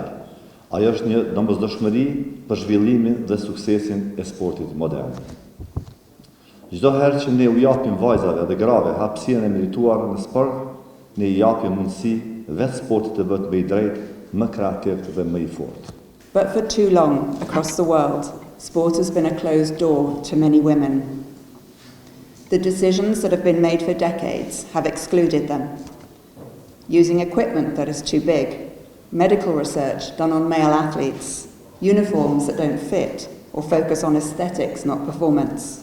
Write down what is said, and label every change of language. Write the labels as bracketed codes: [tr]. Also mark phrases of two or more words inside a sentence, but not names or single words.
[sq] Ajo është një domosdoshmëri për zhvillimin dhe suksesin e sportit modern. Çdo herë që ne u japim vajzave dhe grave hapësirën e merituar në sport, ne I japim mundësi vetë sportit të bëhet më I drejtë, më kreativ dhe më I fortë. [en] But for too long, across the world, sport has been a closed door to many women. The decisions that have been made for decades have excluded them. Using equipment that is too big, medical research done on male athletes, uniforms that don't fit or focus on aesthetics, not performance.